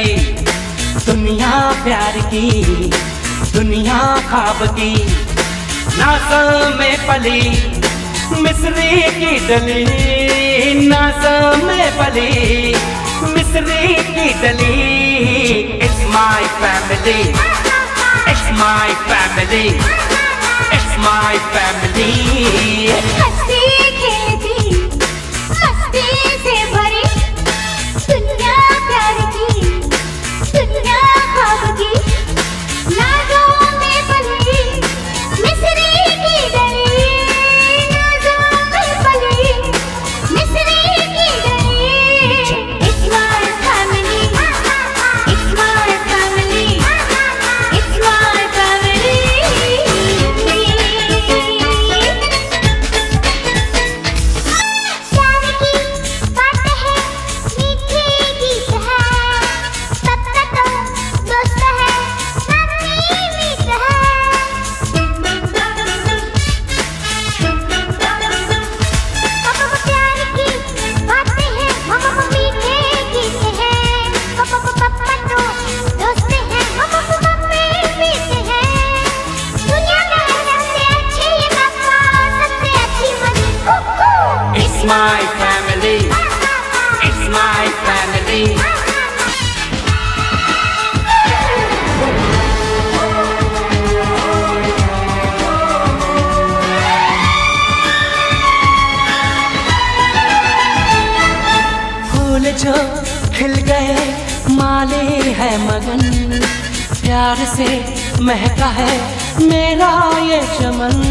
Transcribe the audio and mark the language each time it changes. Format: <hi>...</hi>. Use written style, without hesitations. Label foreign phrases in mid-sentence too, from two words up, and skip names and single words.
<hi>दुनिया प्यार की, दुनिया ख्वाब की, नाज़ों में पली मिस्री की डली, नाज़ों में पली मिस्री की डली.</hi> <en>It's my family, it's my family, it's my family.</en> <hi>हंसती खेलती मस्ती से भरी दुनिया प्यार की, दुनिया ख्वाब की, नाज़ों में पली मिस्री की डली, नाज़ों में पली मिस्री की डली.</hi> <en>It's my family, it's my family, it's my family.</en> <hi>प्यार की बातें हैं, मीठे गीत हैं, सबका तो दोस्त है, साथी मीत है. पापा प्यार की बातें हैं, मामा मीठे गीत हैं, पापा तो दोस्त हैं, मामा मम्मी मीत है. दुनिया में सबसे अच्छे ये पापा, सबसे अच्छी मम्मी.</hi> <en>It's my family, it's my family.</en> <hi>फूल जो खिल गए माले है मगन, प्यार से महका है मेरा ये चमन.</hi>